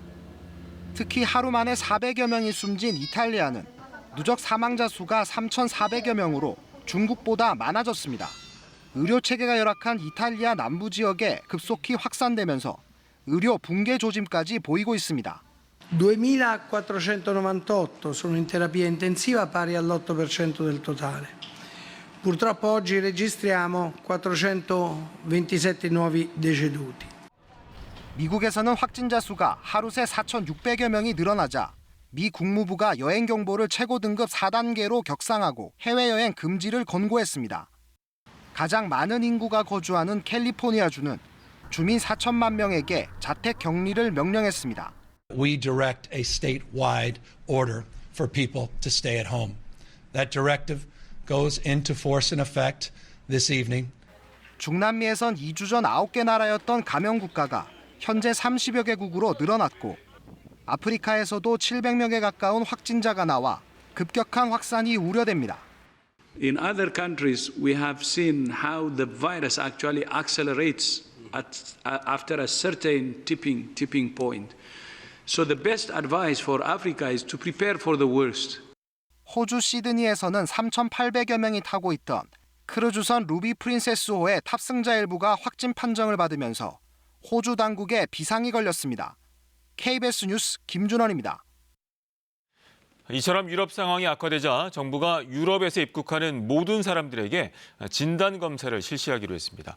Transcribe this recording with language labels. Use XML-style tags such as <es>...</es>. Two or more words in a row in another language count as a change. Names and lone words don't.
<ko>특히 하루 만에 400여 명이 숨진 이탈리아는 누적 사망자 수가 3,400여 명으로 중국보다 많아졌습니다. 의료 체계가 열악한 이탈리아 남부 지역에 급속히 확산되면서 의료 붕괴 조짐까지 보이고 있습니다.</ko> <it>2.498 sono in terapia intensiva, pari all'8% del totale. Purtroppo oggi registriamo 427 nuovi deceduti.</it> <ko>미국에서는 확진자 수가 하루 새 4,600여 명이 늘어나자 미 국무부가 여행 경보를 최고 등급 4단계로 격상하고 해외여행 금지를 권고했습니다. 가장 많은 인구가 거주하는 캘리포니아주는 주민 4천만 명에게 자택 격리를 명령했습니다.</ko> <en>We direct a statewide order for people to stay at home. That directive goes into force and effect this evening.</en> <ko>중남미에선 2주 전 9개 나라였던 감염 국가가 현재 30여 개국으로 늘어났고 아프리카에서도 700명에 가까운 확진자가 나와 급격한 확산이 우려됩니다.</ko> <en>In other countries, we have seen how the virus actually accelerates after a certain tipping point. So the best advice for Africa is to prepare for the worst.</en> <ko>호주 시드니에서는 3,800여 명이 타고 있던 크루즈선 루비 프린세스호의 탑승자 일부가 확진 판정을 받으면서 호주 당국에 비상이 걸렸습니다. KBS 뉴스 김준원입니다. 이처럼 유럽 상황이 악화되자 정부가 유럽에서 입국하는 모든 사람들에게 진단 검사를 실시하기로 했습니다.</ko>